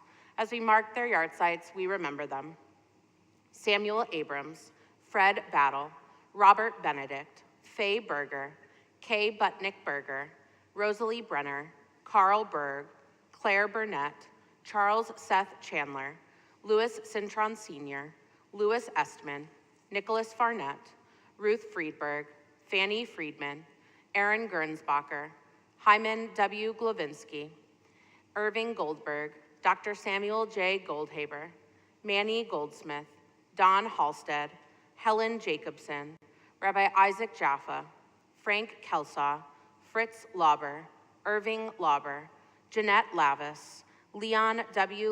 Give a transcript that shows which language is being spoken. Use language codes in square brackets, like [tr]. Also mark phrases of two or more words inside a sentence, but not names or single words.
[en] As we mark their yard sites, we remember them. Samuel Abrams, Fred Battle, Robert Benedict, Faye Berger, Kay Butnick Berger, Rosalie Brenner, Carl Berg, Claire Burnett, Charles Seth Chandler, Louis Cintron Sr., Louis Estman, Nicholas Farnett, Ruth Friedberg, Fanny Friedman, Aaron Gernsbacher, Hyman W. Glovinsky, Irving Goldberg, Dr. Samuel J. Goldhaber, Manny Goldsmith, Don Halstead, Helen Jacobson, Rabbi Isaac Jaffa, Frank Kelsaw, Fritz Lauber, Irving Lauber, Jeanette Lavis, Leon W.